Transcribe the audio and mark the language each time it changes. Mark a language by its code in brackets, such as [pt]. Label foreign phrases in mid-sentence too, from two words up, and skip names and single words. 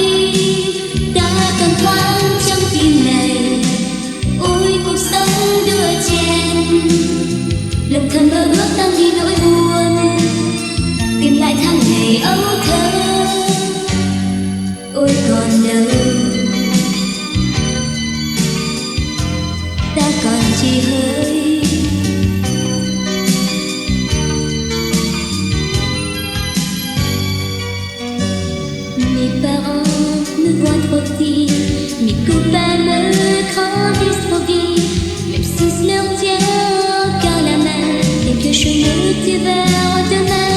[vi] Ta còn thoáng trong tim này, ôi cuộc sống đưa chen, lòng thầm mơ ước tan đi nỗi buồn, tìm lại tháng ngày ấu thơ. Ôi còn đâu, ta còn chỉ hơi. [fr] Mes parents me voient trop petit, mes copains me grandissent trop vite, même si je leur tiens encore la main, quelque chose me dit vers demain.